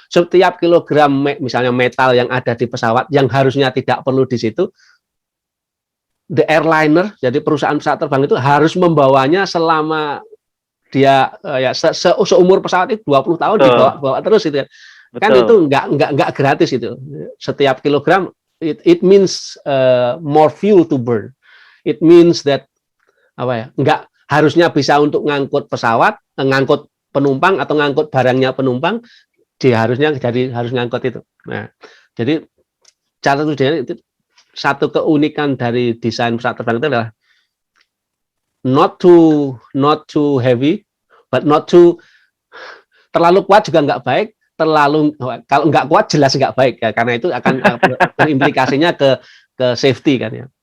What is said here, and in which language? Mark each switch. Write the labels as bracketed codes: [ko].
[id] Setiap kilogram misalnya metal yang ada di pesawat yang harusnya tidak perlu di situ, [en] the airliner, [id] jadi perusahaan pesawat terbang itu harus membawanya selama dia seumur pesawat itu 20 tahun dibawa terus itu kan. Itu enggak gratis itu. Setiap kilogram [en] it means more fuel to burn. It means that [id] enggak harusnya bisa untuk ngangkut pesawat, ngangkut penumpang atau ngangkut barangnya penumpang, dia harus ngangkut itu. Nah, jadi cara tujuannya itu, satu keunikan dari desain pesawat terbang itu adalah [en] not too heavy, but not too [id] terlalu kuat juga nggak baik, kalau nggak kuat jelas nggak baik ya, karena itu akan berimplikasinya ke safety kan ya.